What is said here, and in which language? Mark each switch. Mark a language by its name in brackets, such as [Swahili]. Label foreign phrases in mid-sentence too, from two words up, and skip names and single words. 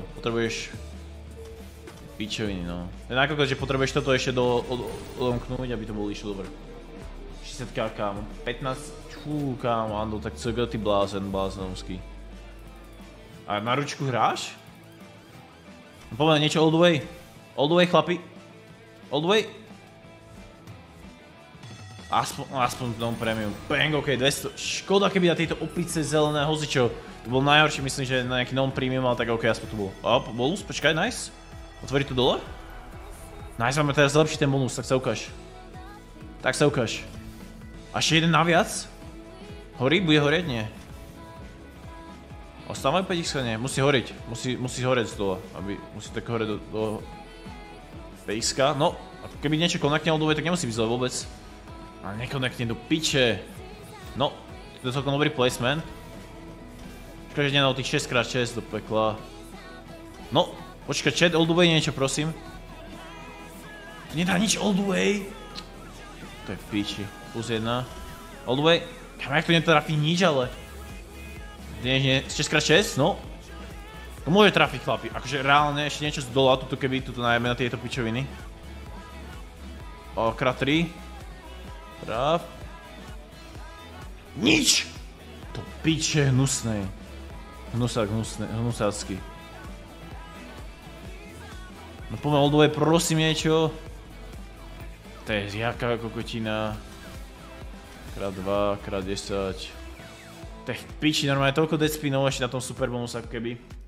[Slovak] Potrebuješ pičoviny, no. To je nakoľko, že potrebuješ toto ešte odomknúť, aby to bolo išlo dobre. 60k, kámo. 15, kámo, Ando, tak co ty blázenovský. A na ručku hráš? No povedať niečo [English] all the way. All the way, chlapi. All the way. [Slovak] Aspoň non-premium. [English] Bang, OK, 200. [Slovak] Škoda, keby na tejto opice zelené hozičo. To bol najhorší, myslím, že na nejaký non-premium, ale tak OK, aspoň to bolo. Bonus, počkaj, nice. Otvoriť to dole? Nice, máme teraz zlepšiť ten bonus, tak sa ukáž. A ešte jeden naviac? Horí? Bude horieť? Nie. Ostávajú 5x, nie? Musí horeť. Musí horeť z dole, musí tak horeť do 5x. No, keby niečo konekne [English] all the way, [Slovak] tak nemusí byť zle vôbec. Ale nekonekne do piče. No, to je celkom dobrý placement. Škoda, že nedal tých 6x6 do pekla. No, počkaj, chat, [English] all the way [Slovak] niečo, prosím. To nedá nič [English] all the way. [Slovak] To je v piči. Plus 1. [English] All the way. [Slovak] Kam, jak to netrafí nič, ale. Nie, 6x6, no. To môže trafiť, chlapi. Akože reálne ešte niečo z dola, tuto keby tuto najeme na tieto pičoviny. Krát 3. Traf. Nič! To piče hnusnej. Hnusácky. No poďme [English] all the way, [Slovak] prosím niečo. To je jaká kokotina. Krát 2, krát 10. To je v piči, normálne toľko [English] dead spinov [Slovak] ešte na tom super bonus ako keby.